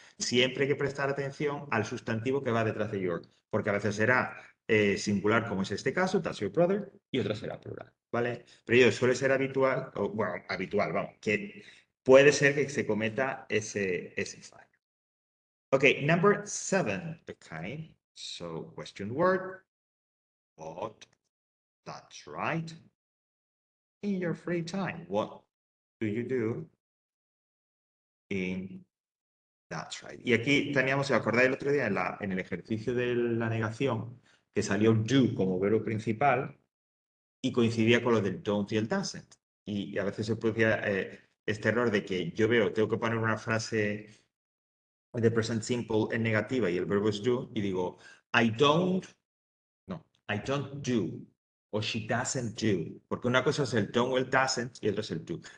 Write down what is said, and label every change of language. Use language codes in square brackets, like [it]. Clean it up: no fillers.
[es] Siempre hay que prestar atención al sustantivo que va detrás de your, porque a veces será singular, como es este caso, [en] that's your brother, [es] y otra será plural, ¿vale? Pero yo suele ser habitual, o, bueno, habitual, vamos, que puede ser que se cometa ese fallo. [en] Okay, number 7, okay, so question word, what, that's right. In your free time, what do you do in that's right? [es] Y aquí teníamos, si os acordáis el otro día, en el ejercicio de la negación, que salió do como verbo principal y coincidía con lo del don't y el doesn't. Y a veces se producía este error de que yo veo, tengo que poner una frase de present simple en negativa y el verbo es do, y digo, [en] I don't do, [es] o [en] she doesn't do, [es] porque una cosa es el don't o el doesn't y otra es el do.